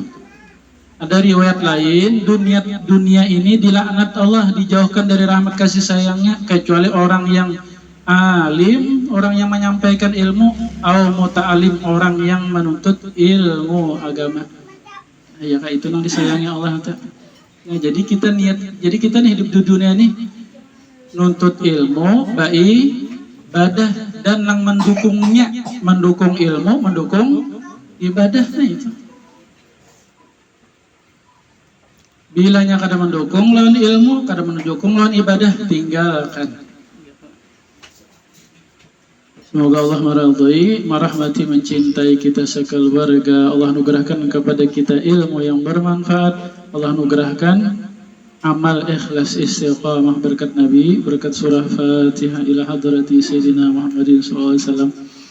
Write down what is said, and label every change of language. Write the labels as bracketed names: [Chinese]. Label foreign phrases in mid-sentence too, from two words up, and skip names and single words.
[Indonesian] Ada riwayat lain, dunia ini dilaknat Allah, dijauhkan dari rahmat kasih sayangnya, kecuali orang yang alim, orang yang menyampaikan ilmu, atau muta'alim, orang yang menuntut ilmu agama. Ya kayak itu yang disayangi Allah. Nah, jadi kita nih hidup di dunia ini nuntut ilmu, ibadah, dan yang mendukungnya, mendukung ilmu, mendukung ibadah. Nah itu. [Banjar] Bilanya kada mendukung lawan ilmu, kada mendukung lawan ibadah, tinggalkan. [Indonesian] Semoga Allah meridhai, merahmati, mencintai kita sekeluarga. Allah anugerahkan kepada kita ilmu yang bermanfaat. Allah anugerahkan amal ikhlas istiqamah berkat Nabi, berkat surah Fatihah [Arabic] إلى حضرة سيدنا محمد صلى الله عليه وسلم.